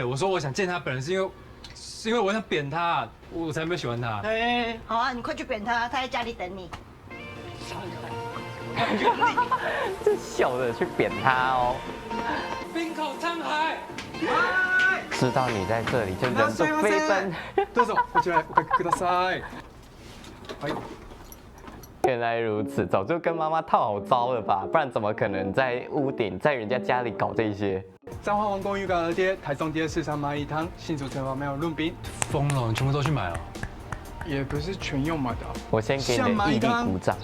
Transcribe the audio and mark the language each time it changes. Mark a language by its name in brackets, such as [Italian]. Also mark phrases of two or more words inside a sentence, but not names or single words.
[Chinese] 我说我想见他本人是因为我想扁他，我才没有喜欢他。好啊，你快去扁他，他在家里等你。这笑着去扁他哦。冰口沧海。知道你在这里就人就飞奔。 [Japanese] どうぞこちらへおかけください。はい。 [Chinese] 原来如此，早就跟妈妈套好招了吧？不然怎么可能在屋顶，在人家家里搞这些？彰化王宫渔港二街、台中街市场蚂蚁汤、新竹城隍庙润饼。疯了，你全部都去买了？也不是全用买的。我先给你的毅力鼓掌。